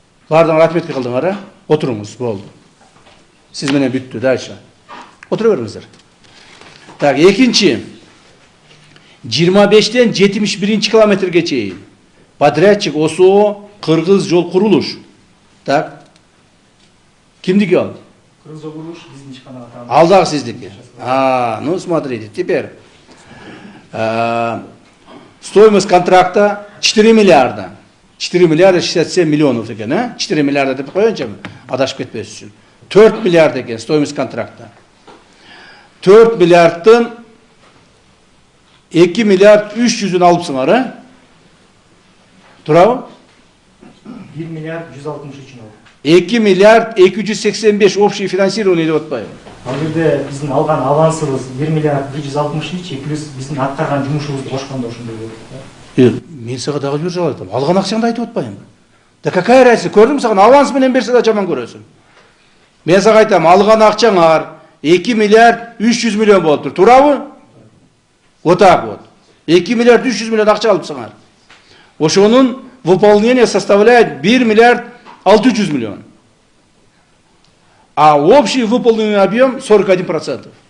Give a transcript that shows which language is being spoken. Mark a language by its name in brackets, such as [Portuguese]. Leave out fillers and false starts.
[Kyrgyz] Бардын отметка кылдыңар, отуруңуз, болду. Сиз менен бүттү, дальше. Отура бериңиздер. Так, экинчи 25-тен 71 километрге чейин. Подрядчик ОСО Кыргыз жол курулуш. Так. Кимдики ал? Кыргыз жол курулуш биздин ишканага таандык. Ал дагы сиздики. [Russian] Ну смотрите, теперь стоимость контракта 4 миллиарда. [Kyrgyz] 4 миллиарда 67 миллионов экен, 4 миллиарда деп коеюнчу, адашып кетпес үчүн. 4 миллиард экен [Russian] стоимость контракта. [Kyrgyz] 4 миллиардтын 2 миллиард 300-ün алыпсыңар, Турабы? 1 миллиард 163 үчүн алып. 2 миллиард 285 [Russian] общий финансирование [Kyrgyz] деп атпайбы? Ал жерде биздин алган авансыбыз 1 миллиард 163 плюс биздин аткарган жумушубузду кошкондо ошондой болот. Мен сага дагы бир жолу айтам. Алган акчаңды айтып атпаймынбы? [Russian] Да какая разница? [Kyrgyz] Көрдүм, сага аванс менен берсе да жаман көрөсүң. Мен сага айтам, алган акчаңар 2 миллиард 300 миллион болуптур. Турабы? [Russian] Вот так вот. [Kyrgyz] 2 миллиард 300 миллион акча алыпсыңар. [Russian] Ошонун выполнение составляет 1 миллиард 600 миллион. А общий выполненный объем 41%.